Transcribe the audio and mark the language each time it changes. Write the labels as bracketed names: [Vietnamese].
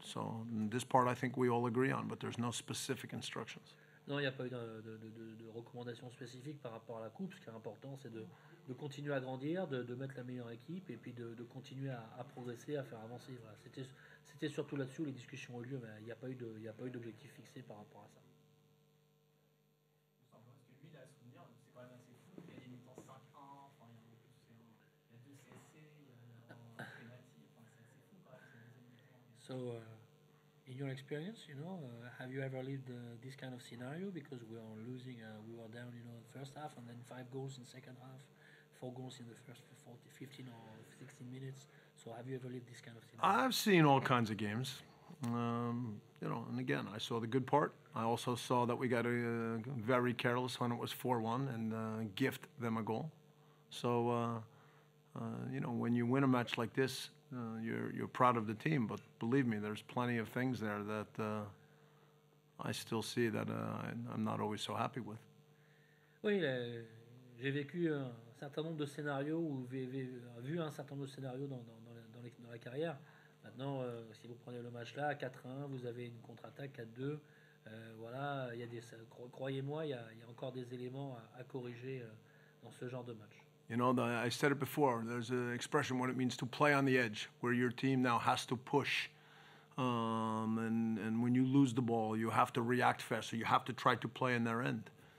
[English] So this part I think we all agree on, but there's no specific instructions. [French] Non, il n'y a pas eu de recommandations spécifiques par rapport à la coupe. Ce qui est important, c'est de continuer à grandir, de mettre la meilleure équipe et puis de continuer à progresser, à faire avancer. Voilà. C'était surtout là-dessus où les discussions ont eu lieu, mais il n'y a pas eu d'objectif fixé par rapport à ça. Parce que lui, il a à souvenir, c'est quand même assez fou. Il y a des mi-temps 5-1, enfin, il y a 2 CSC, il y a un penalty, enfin, c'est assez fou quand même, c'est des mi-temps. [English] So, in your experience, have you ever lived this kind of scenario? Because we are losing, we were down, in the first half, and then 5 goals in the second half, 4 goals in the first 15 or 16 minutes. So, have you ever lived this kind of scenario? I've seen all kinds of games. And again, I saw the good part. I also saw that we got very careless when it was 4-1 and gift them a goal. So, when you win a match like this, you're proud of the team, but believe me, there's plenty of things there that I still see that I'm not always so happy with. [French] Oui, j'ai vécu un certain nombre de scénarios ou vu un certain nombre de scénarios dans la carrière. Maintenant, si vous prenez le match là, 4-1, vous avez une contre-attaque 4-2. Voilà, croyez-moi, il y a encore des éléments à corriger dans ce genre de match. [English] I said it before, there's an expression what it means to play on the edge, where your team now has to push. And when you lose the ball, you have to react faster. You have to try to play in their end.